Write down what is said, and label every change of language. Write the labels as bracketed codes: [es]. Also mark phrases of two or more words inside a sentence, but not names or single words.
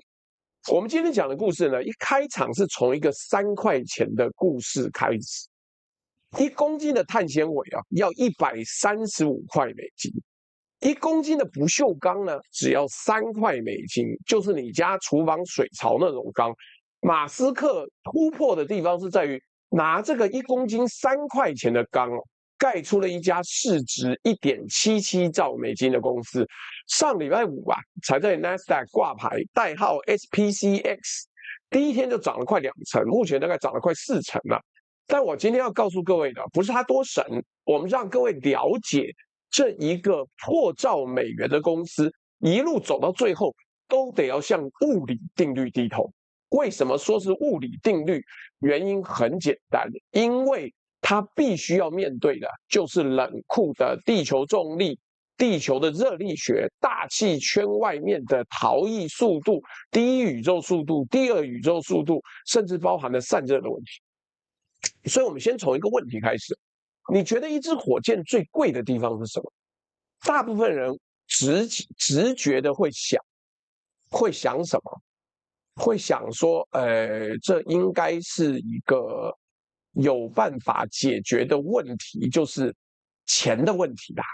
[zh] 我們今天講的故事呢，一開場是從一個3塊錢的故事開始。1公斤的碳纖維啊，要135塊美金。1公斤的不鏽鋼呢，只要3塊美金，就是你家廚房水槽那種鋼。馬斯克突破的地方是在於拿這個1公斤3塊錢的鋼蓋出了一家市值1.77兆美金的公司。上禮拜五啊，才在 NASDAQ 掛牌，代號 SPCX，第一天就漲了快2成，目前大概漲了快4成了。但我今天要告訴各位的，不是它多神，我們讓各位了解這一個破兆美元的公司，一路走到最後，都得要向物理定律低頭。為什麼說是物理定律？原因很簡單，因為它必須要面對的就是冷酷的地球重力、地球的熱力學、大氣圈外面的逃逸速度、第一宇宙速度、第二宇宙速度，甚至包含了散熱的問題。所以我們先從一個問題開始，你覺得一支火箭最貴的地方是什麼？大部分人直覺的會想什麼？會想說，這應該是一個有辦法解決的問題，就是錢的問題啦。